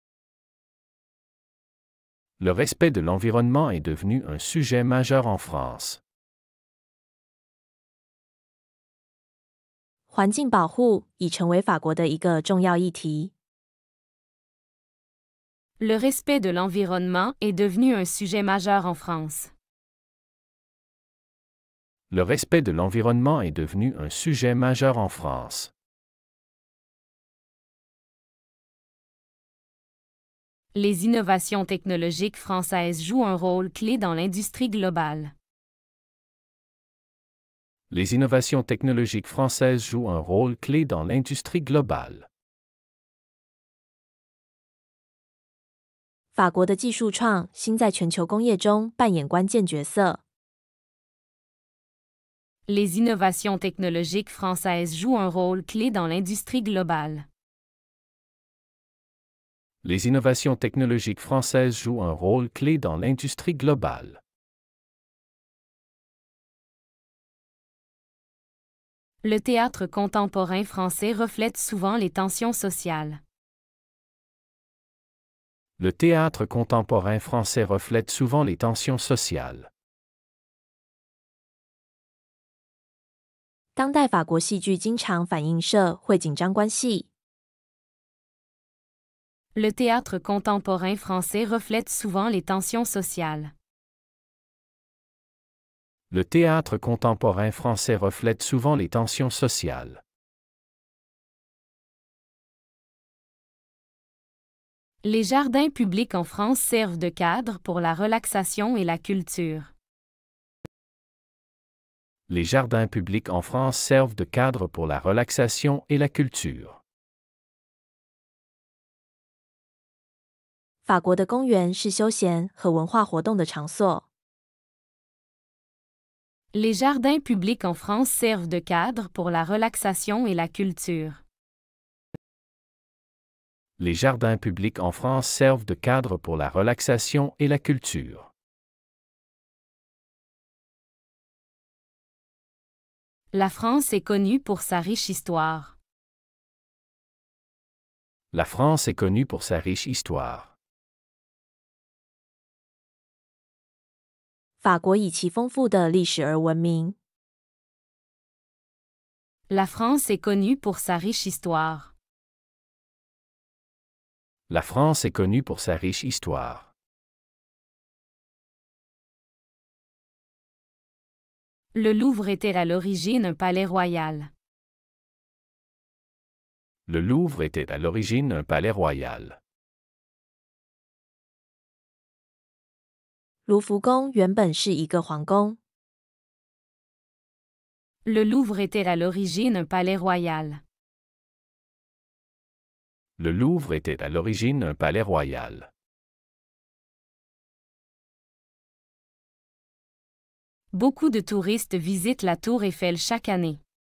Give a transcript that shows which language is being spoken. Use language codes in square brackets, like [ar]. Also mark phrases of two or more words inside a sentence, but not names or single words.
[fr] Le respect de l'environnement est devenu un sujet majeur en France. [zh] 环境保护已成为法国的一个重要议题。 [fr] Le respect de l'environnement est devenu un sujet majeur en France. Le respect de l'environnement est devenu un sujet majeur en France. Les innovations technologiques françaises jouent un rôle clé dans l'industrie globale. Les innovations technologiques françaises jouent un rôle clé dans l'industrie globale. [zh] 法国的技术创新在全球工业中扮演关键角色。 [fr] Les innovations technologiques françaises jouent un rôle clé dans l'industrie globale. Les innovations technologiques françaises jouent un rôle clé dans l'industrie globale. Le théâtre contemporain français reflète souvent les tensions sociales. Le théâtre contemporain français reflète souvent les tensions sociales. [zh] 当代法国戏剧经常反映社会紧张关系。 [fr] Le théâtre contemporain français reflète souvent les tensions sociales. Le théâtre contemporain français reflète souvent les tensions sociales. Les jardins publics en France servent de cadre pour la relaxation et la culture. Les jardins publics en France servent de cadre pour la relaxation et la culture. [zh] 法国的公园是休闲和文化活动的场所。 [fr] Les jardins publics en France servent de cadre pour la relaxation et la culture. Les jardins publics en France servent de cadre pour la relaxation et la culture. La France est connue pour sa riche histoire. La France est connue pour sa riche histoire. [zh] 法国以其丰富的历史而闻名。 [fr] La France est connue pour sa riche histoire. La France est connue pour sa riche histoire. Le Louvre était à l'origine un palais royal. Le Louvre était à l'origine un palais royal. [zh] 卢浮宫原本是一个皇宫。 [fr] Le Louvre était à l'origine un palais royal. Le Louvre était à l'origine un palais royal. Beaucoup de touristes visitent la Tour Eiffel chaque année.